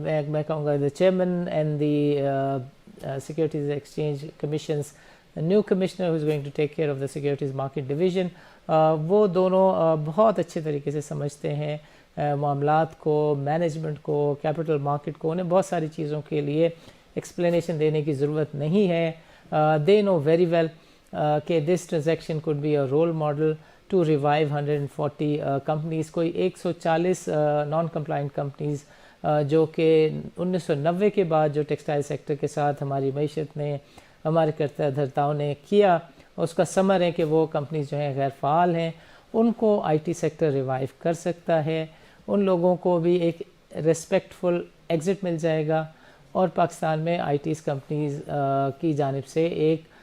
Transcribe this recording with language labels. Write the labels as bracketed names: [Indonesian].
[Urdu] میں کہوں گا [English] the chairman and the Securities Exchange Commission's new commissioner who is going to take care of the securities market division, [Urdu] وہ دونوں بہت اچھے طریقے سے سمجھتے ہیں معاملات کو, مینجمنٹ کو, کیپٹل مارکیٹ کو. انہیں بہت ساری چیزوں کے لیے ایکسپلینیشن دینے کی ضرورت نہیں ہے. [English] they know very well کہ this transaction could be a role model to revive 140 companies. کوئی 140 non compliant companies [Urdu] جو کہ 1990 کے بعد جو ٹیکسٹائل سیکٹر کے ساتھ ہماری معیشت نے ہمارے کرتا دھرتاؤں نے کیا، اس کا ثمر ہے کہ وہ کمپنیز جو ہیں غیر فعال ہیں، ان کو آئی ٹی سیکٹر ریوائیو کر سکتا ہے، ان لوگوں کو بھی ایک ریسپیکٹفل ایگزٹ مل جائے گا، اور پاکستان میں آئی ٹیز کمپنیز کی جانب سے ایک